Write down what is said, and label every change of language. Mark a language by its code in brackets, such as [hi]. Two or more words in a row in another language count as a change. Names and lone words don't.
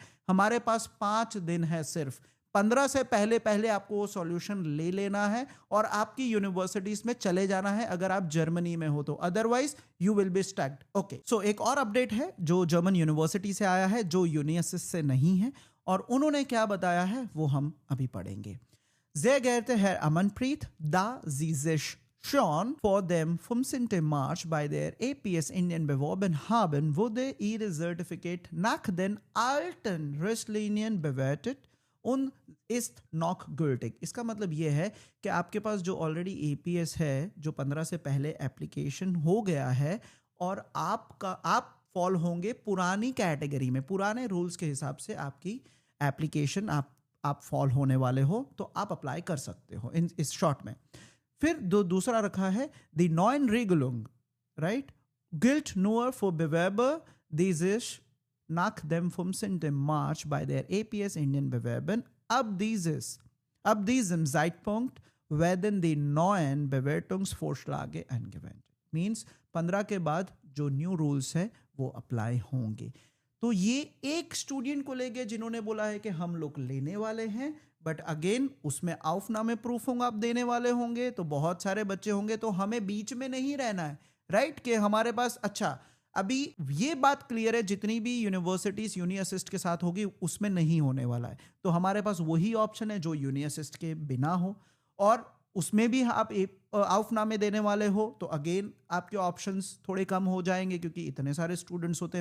[hi] हमारे पास 5 दिन है, सिर्फ 15 से पहले आपको वो सॉल्यूशन ले लेना है और आपकी यूनिवर्सिटीज में चले जाना है, अगर आप जर्मनी में हो तो, [en] otherwise you will be stuck. [hi] ओके, सो एक और अपडेट है जो जर्मन यूनिवर्सिटी से आया है, जो यूनियसिस से नहीं है, और उन्होंने क्या बताया है वो हम अभी पढ़ेंगे। [de] Sehr geehrter Herr Amanpreet, da Sie sich schon vor dem 15. März bei der APS Indien beworben haben, wurde Ihr Zertifikat nach den alten Richtlinien bewertet und ist noch gültig। [hi] इसका मतलब ये है कि आपके पास जो ऑलरेडी APS है, जो 15 से पहले एप्लीकेशन हो गया है, और आप फॉल होंगे पुरानी कैटेगरी में, पुराने रूल्स के हिसाब से आपकी एप्लीकेशन आप फॉल होने वाले हो, तो आप अप्लाई कर सकते हो इस शॉर्ट में। फिर दूसरा रखा है [de] die neuen Regelung, राइट, gilt nur für Bewerber, die sich nach dem 15. März bei der APS Indien bewerben. Ab diesem Zeitpunkt werden die neuen Bewertungsvorschläge angewendet. [hi] Means 15 के बाद जो न्यू रूल्स है वो अप्लाई होंगे। तो ये एक स्टूडेंट को लेके जिन्होंने बोला है कि हम लोग लेने वाले हैं, [en] but again [hi] उसमें आउफनामे प्रूफ होंगे, आप देने वाले होंगे, तो बहुत सारे बच्चे होंगे, तो हमें बीच में नहीं रहना है, राइट, कि हमारे पास अच्छा अभी ये बात क्लियर है, जितनी भी यूनिवर्सिटीज यूनी असिस्ट के साथ होगी उसमें नहीं होने वाला है, तो हमारे पास वही ऑप्शन है जो यूनी असिस्ट के बिना हो, और उसमें भी आप आउफनामे देने वाले हो, तो अगेन आपके ऑप्शंस थोड़े कम हो जाएंगे, क्योंकि इतने सारे स्टूडेंट्स होते हैं।